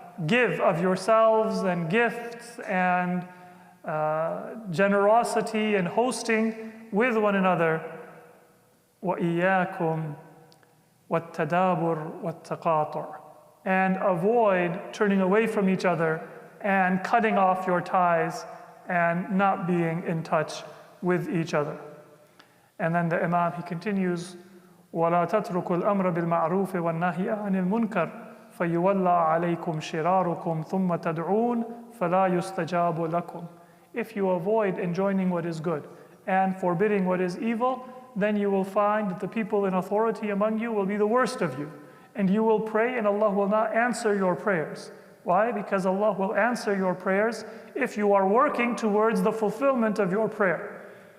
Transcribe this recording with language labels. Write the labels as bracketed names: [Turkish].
[English] Give of yourselves and gifts and generosity and hosting with one another. [Arabic] وَإِيَّاكُمْ وَالتَّدَابُرُ وَالتَّقَاطُعُ. [English] And avoid turning away from each other and cutting off your ties and not being in touch with each other. And then the Imam, he continues, [Arabic] وَلَا تَتْرُكُوا الْأَمْرَ بِالْمَعْرُوفِ وَالنَّهْيَ عَنِ الْمُنْكَرِ فَيُوَلَّى عَلَيْكُمْ شِرَارُكُمْ ثُمَّ تَدْعُونَ فَلَا يُسْتَجَابُ لَكُمْ. [English] If you avoid enjoining what is good and forbidding what is evil, then you will find that the people in authority among you will be the worst of you. And you will pray and Allah will not answer your prayers. Why? Because Allah will answer your prayers if you are working towards the fulfillment of your prayer.